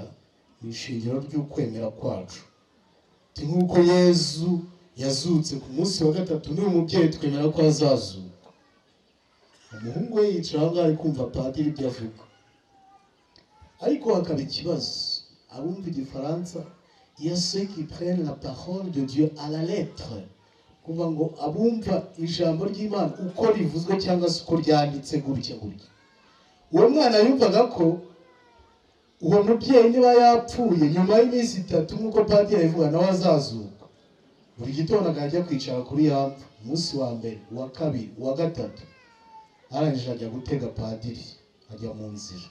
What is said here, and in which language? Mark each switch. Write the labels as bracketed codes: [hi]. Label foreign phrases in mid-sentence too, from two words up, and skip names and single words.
[rw] Ni ishingiro ry'ukwemera kwacu. Nk'uko Yesu yazutse ku munsi wa 3, n'uyu mubyeyi twemera ko azazuka. Umuhungu we yicara aho ari kumva padiri ibyo avuga, ariko hakaba ikibazo. Abumva igifaransa, [fr] il y a ceux qui prennent la parole de Dieu à la lettre, [rw] kuva ngo abumva ijambo ry'Imana uko rivuzwe cyangwa se uko ryanditse gutya. Uwo mwana yumvaga ko uwo mubyeyi niba yapfuye nyuma y'iminsi 3 nk'uko padiri avuga nawe azazuka. Buri gitondo akajya kwicara kuri yamva, umunsi wa mbere, uwa kabiri, uwa gatatu, arangije ajya gutega padiri, ajya mu nzira.